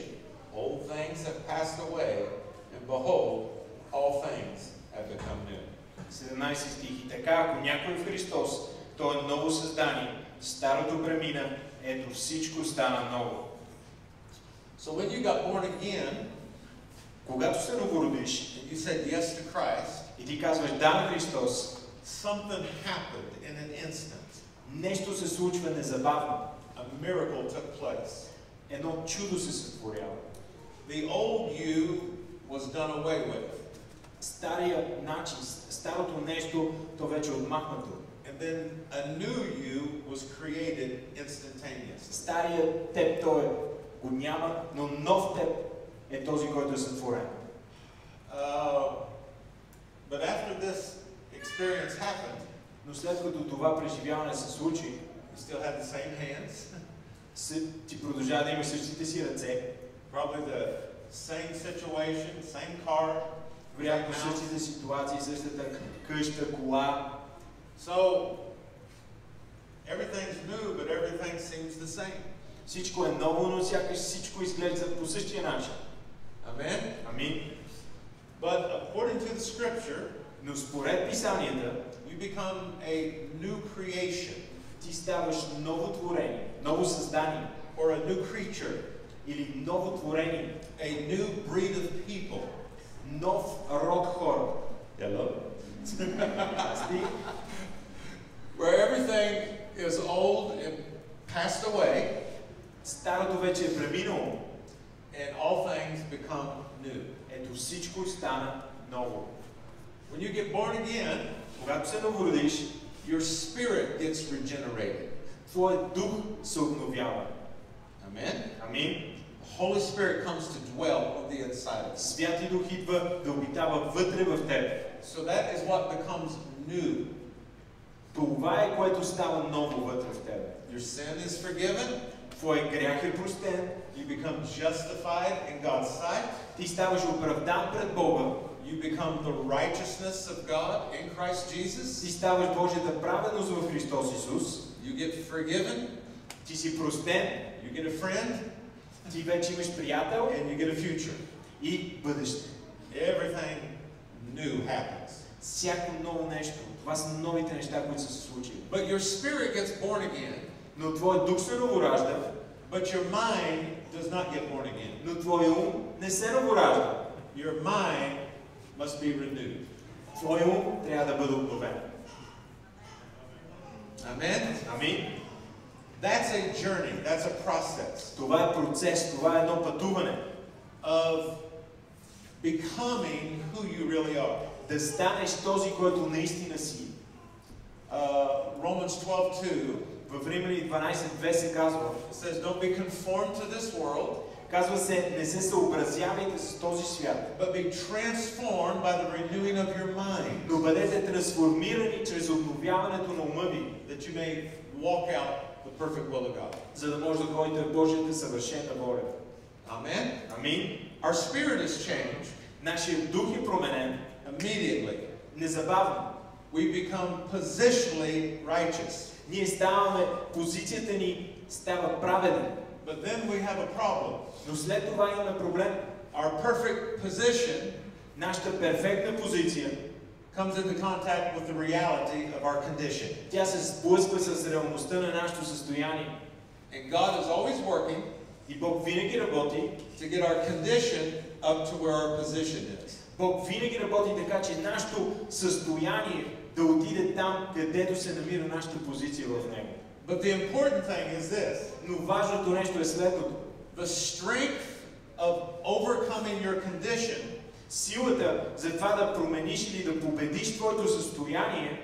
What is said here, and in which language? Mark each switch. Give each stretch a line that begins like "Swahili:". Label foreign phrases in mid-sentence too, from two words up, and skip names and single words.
English: Old things have passed away, and behold, all things have become new.
Bulgarian: 17 стих. И така, ако някой е в Христос, то е ново създание. Старото премина, ето всичко стана ново.
English: So when you got born again,
Bulgarian: когато се новородиш,
English: and you said yes to Christ,
Bulgarian: и ти казваш да на Христос,
English: something happened in an instant.
Bulgarian: нещо се случва незабавно.
English: A miracle took place.
Bulgarian: Едно чудо се сътворява.
English: The old you was done away with.
Bulgarian: Стария начин, старото нещо, то вече е отмахнато.
English: And then a new you was created instantaneously.
Bulgarian: Стария теб, той го няма, но нов теб е този, който е сътворен.
English: But after this experience happened,
Bulgarian: но след като това преживяване се случи,
English: you still had the same hands.
Bulgarian: Ти продължава да имаш същите си ръце.
English: Probably the same situation, same car.
Bulgarian: Вероятно същите ситуации, същата къща, кола.
English: So everything's new, but everything seems the same.
Bulgarian: Всичко е ново, но сякаш всичко изглежда по същия начин.
English: Amen.
Bulgarian: Амин.
English: But according to the scripture,
Bulgarian: но според писанията,
English: you become a new creation.
Bulgarian: Ти ставаш ново творение, ново създание.
English: Or a new creature.
Bulgarian: Или ново творение.
English: A new breed of people.
Bulgarian: Нов род хора.
English: Hello. Where everything is old and passed away.
Bulgarian: Старото вече е преминало.
English: And all things become new.
Bulgarian: Ето всичко стана ново.
English: When you get born again,
Bulgarian: когато се новородиш,
English: your spirit gets regenerated.
Bulgarian: Твоят дух се обновява.
English: Amen.
Bulgarian: Амин.
English: The Holy Spirit comes to dwell on the inside of you.
Bulgarian: Святи Дух идва да обитава вътре в теб.
English: So that is what becomes new.
Bulgarian: Това е което става ново вътре в теб.
English: Your sin is forgiven.
Bulgarian: Твоят грях е простен.
English: You become justified in God's sight.
Bulgarian: Ти ставаш оправдан пред Бога.
English: You become the righteousness of God in Christ Jesus.
Bulgarian: Ти ставаш Божията праведност в Христос Исус.
English: You get forgiven.
Bulgarian: Ти си простен.
English: You get a friend.
Bulgarian: Ти вече имаш приятел.
English: And you get a future.
Bulgarian: И бъдеще.
English: Everything new happens.
Bulgarian: Всяко ново нещо. Това са новите неща, които са се случили.
English: But your spirit gets born again.
Bulgarian: Но твоят дух се новоражда.
English: But your mind does not get born again.
Bulgarian: Но твоят ум не се новоражда.
English: Your mind must be renewed.
Bulgarian: Твоят ум трябва да бъде обновен.
English: Amen.
Bulgarian: Амин.
English: That's a journey. That's a process.
Bulgarian: Това е процес, това е едно пътуване.
English: Of becoming who you really are.
Bulgarian: Да станеш този, който наистина си.
English: Romans 12:2.
Bulgarian: В Римляни 12:2 се казва.
English: It says, "Don't be conformed to this world."
Bulgarian: Казва се, не се съобразявайте с този свят.
English: But be transformed by the renewing of your mind.
Bulgarian: Но бъдете трансформирани чрез обновяването на ума ви.
English: That you may walk out the perfect will of God.
Bulgarian: За да може да ходите в Божията съвършена воля.
English: Amen?
Bulgarian: Амин.
English: Our spirit is changed
Bulgarian: Нашият дух е променен
English: immediately.
Bulgarian: незабавно.
English: We become positionally righteous.
Bulgarian: Ние ставаме, позицията ни става праведен.
English: But then we have a problem.
Bulgarian: Но след това имаме проблем.
English: Our perfect position
Bulgarian: Нашата перфектна позиция
English: comes into contact with the reality of our condition.
Bulgarian: тя се сблъсква с реалността на нашето състояние.
English: And God is always working
Bulgarian: И Бог винаги работи.
English: to get our condition up to where our position is.
Bulgarian: Бог винаги работи така, че нашето състояние да отиде там, където се намира нашата позиция в Него.
English: But the important thing is this.
Bulgarian: Но важното нещо е следното.
English: The strength of overcoming your condition,
Bulgarian: Силата за това да промениш или да победиш твоето състояние,